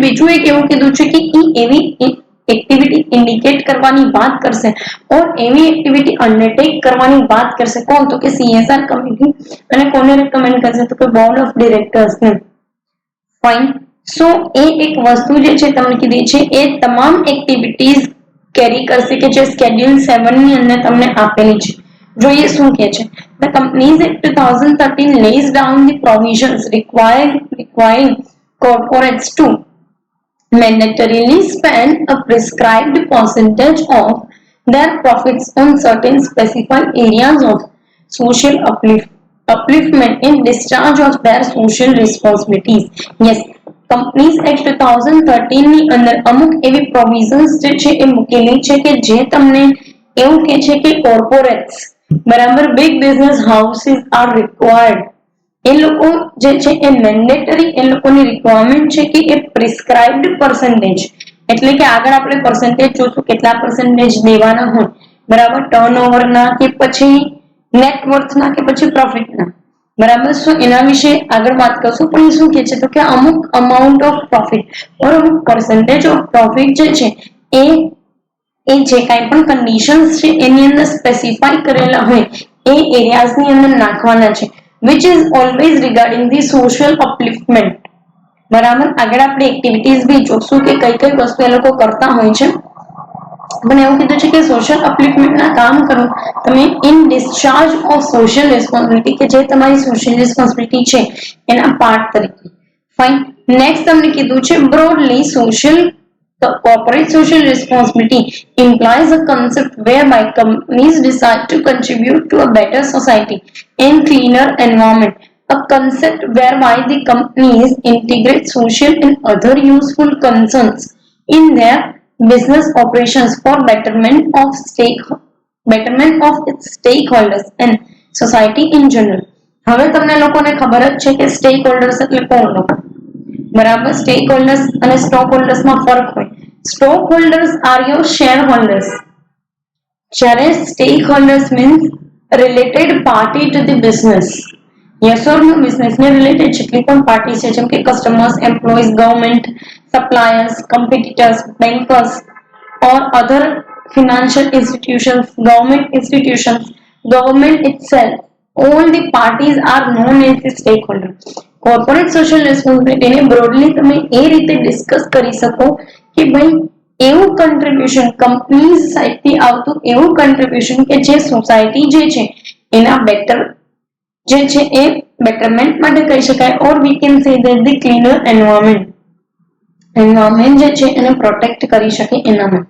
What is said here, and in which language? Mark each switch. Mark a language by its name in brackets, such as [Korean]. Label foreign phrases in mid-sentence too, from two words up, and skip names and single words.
[Gujarati] બીજું એક એવું કીધું છે કે એવી [English] activity indicate [Gujarati] કરવાની વાત કરશે ઓર એવી [English] activity undertake [Gujarati] કરવાની વાત કરશે કોણ? તો કે CSR કમિટી. અને કોને રેકમેન્ડ કરશે? તો કે [English] board of directors [Gujarati] ને. ફાઇન. સો એ એક વસ્તુ જે છે તમને કીધી છે એ તમામ [English] activities carry [Gujarati] કરશે કે જે સ્કેડ્યુલ 7 ની અંદર તમને આપેલી છે. જોઈએ શું કે છે. [English] The Companies Act 2013 lays down the provisions requiring corporates to mandatorily spend a prescribed percentage of their profits on certain specified areas of social upliftment in discharge of their social responsibilities. [Gujarati] Yes, Companies Act 2013 ની અંદર અમુક એવી પ્રોવિઝન્સ જે છે એ મૂકેલી છે કે જે તમને એવું કહે છે કે કોર્પોરેટ્સ બરાબર [English] big business houses are required [Gujarati] એ લોકો જે છે એ મેન્ડેટરી એ લોકોની રિક્વાયરમેન્ટ છે કે એ [English] prescribed percentage [Gujarati] એટલે કે આગળ આપણે પર્સન્ટેજ જોશું કેટલા પર્સન્ટેજ દેવાના હોય બરાબર ટર્નઓવરના કે પછી નેટવર્થના કે પછી પ્રોફિટના બરાબર. શું એના વિશે આગળ વાત કરશું પણ શું કે છે તો કે અમુક [English] amount of profit or [Gujarati] અમુક [English] percentage of profit [Gujarati] જે છે એ જે કાંઈ પણ કન્ડિશન્સ છે એની અંદર સ્પેસિફાઈ કરેલા હોય એ એરિયાઝની અંદર નાખવાના છે [English] which is always regarding the social upliftment. [Gujarati] બરાબર. આગળ આપણે એક્ટિવિટીઝ બી જોશું કે કઈ કઈ વસ્તુ એ લોકો કરતા હોય છે પણ એવું કીધું છે કે [English] social upliftmentના [Gujarati] કામ કરો તમે [English] in discharge of social responsibility [Gujarati] કે જે તમારી [English] social responsibility [Gujarati] છે એના પાર્ટ તરીકે. [English] Fine. Next [Gujarati] તમને કીધું છે [English] broadly social corporate social responsibility implies a concept whereby companies decide to contribute to a better society and cleaner environment. A concept whereby the companies integrate social and other useful concerns in their business operations for betterment of its stakeholders and society in general. [Gujarati] હવે તમને લોકોને ખબર જ છે કે [English] stake holders [Gujarati] એટલે કોણ લોકો બરાબર. [English] stake holders [Gujarati] અને [English] stock holdersમાં [Gujarati] ફરક હોય. [English] stock holders are your share holders [Gujarati] જ્યારે [English] stake holders means related party to the business. yes or no businessને related [Gujarati] જેટલી પણ [English] party [Gujarati] છે જેમ કે [English] customers employees government suppliers competitors bankers or other financial institutions, government institutions, government itself, all the parties are known as the stakeholder. Corporate social responsibility [Gujarati] ને broadly તમે એ રીતે ડિસ્કસ કરી શકો કે ભાઈ એવું [English] contribution companies sideથી [Gujarati] આવતું એવું કન્ટ્રીબ્યુશન કે જે સોસાયટી જે છે એના બેટર જે છે એ બેટરમેન્ટ માટે કહી શકાય [English] or we can say that the cleaner environment [Gujarati] જે છે એને પ્રોટેક્ટ કરી શકે એના માટે.